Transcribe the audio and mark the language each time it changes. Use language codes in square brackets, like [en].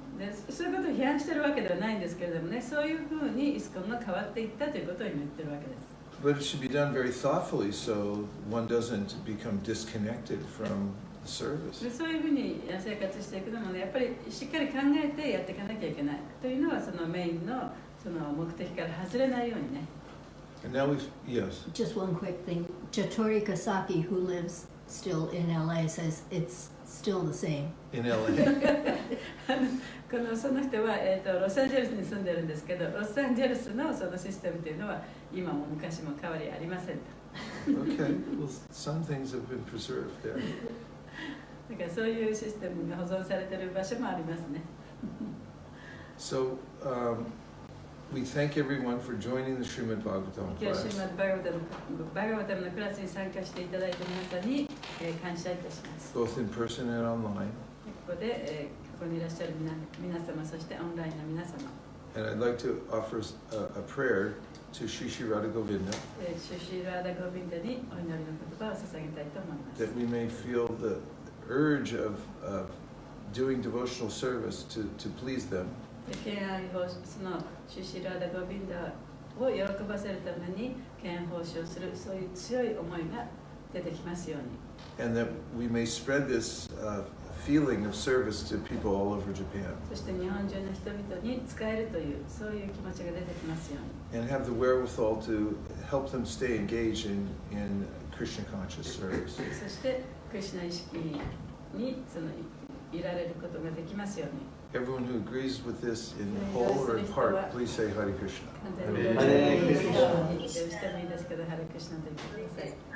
[ja] で、そういうことを批判してるわけではないんですけれどもね、そういうふうにイスコンが変わっていったということを今言ってるわけです。 [en] But it should be done very thoughtfully so one doesn't become disconnected from the service. [ja] で、そういうふうに生活していくのもね、やっぱりしっかり考えてやっていかなきゃいけないというのは、そのメインのその目的から外れないようにね。 [en] And now yes. Just one quick thing. Jatori Kasaki, who lives still in LA, says it's still the same. In LA. [ja] その人は、ロサンゼルスに住んでるんですけど、ロサンゼルスのそのシステムというのは今も昔も変わりありませんと。 [en] Okay, well, some things have been preserved there. [ja] だからそういうシステムが保存されている場所もありますね。 [en] So we thank everyone for joining the Srimad Bhagavatam [ja] 今日 [en] class. [ja] シーマッドバガバタムのクラスに参加していただいた皆さんに、感謝いたします。 [en] Both in person and online. [ja] ここで、ここにいらっしゃる皆様、そしてオンラインの皆様。 [en] And I'd like to offer a prayer to Sri Sri Radha Govinda [ja] シュシーラーダ・ゴビンダにお祈りの言葉を捧げたいと思います。 [en] that we may feel the urge of doing devotional service to please them. [ja] 敬愛奉仕のシュシーラーダ・ゴビンダを喜ばせるために敬愛奉仕をする、そういう強い思いが出てきますように。 [en] And that we may spread this feeling of service to people all over Japan. [ja] そして日本中の人々に使えるというそういう気持ちが出てきますように。 [en] And have the wherewithal to help them stay engaged in Krishna conscious service. [ja] そしてクリシュナ意識にいられることができますように。 [en] Everyone who agrees with this in whole or in part, please say Hare Krishna. Hare Krishna。 [ja] 否定してもいいですけど、ハレクリシュナと言ってください。